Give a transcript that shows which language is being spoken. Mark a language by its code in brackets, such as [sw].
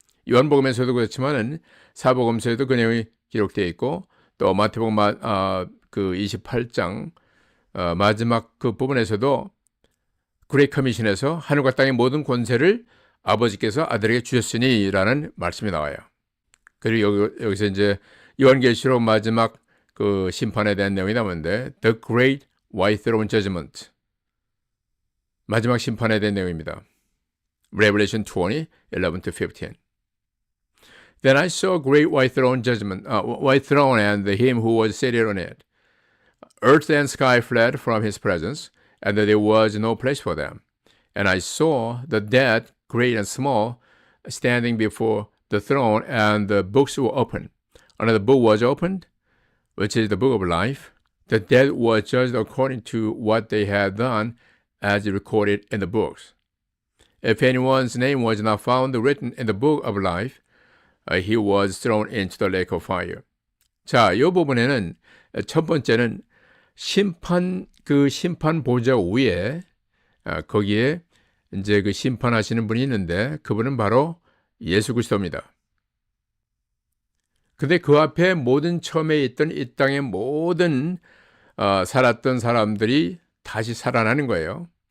[ko] 요한복음에서도 그렇지만은 사복음서에도 그 내용이 기록되어 있고, 또 마태복음 28장 마지막 그 부분에서도 그레이트 커미션에서 하늘과 땅의 모든 권세를 아버지께서 아들에게 주셨으니라는 말씀이 나와요. 그리고 여기서 이제 요한계시록 마지막 그 심판에 대한 내용이 나오는데 [en] The Great White Throne Judgment, [ko] 마지막 심판에 대한 내용입니다. [en] Revelation 20:11-15. Then I saw a great white throne white throne and him who was seated on it. Earth and sky fled from his presence, and there was no place for them. And I saw the dead, great and small, standing before the throne, and the books were opened. Another book was opened, which is the book of life. The dead were judged according to what they had done, as recorded in the books. If anyone's name was not found written in the book of life, he was thrown into the lake of fire. [ko] 자, 이 부분에는 첫 번째는 심판 보좌 위에 거기에 이제 그 심판하시는 분이 있는데 그분은 바로 예수 그리스도입니다. 근데 그 앞에 모든 처음에 있던 이 땅의 모든 살았던 사람들이 다시 살아나는 거예요.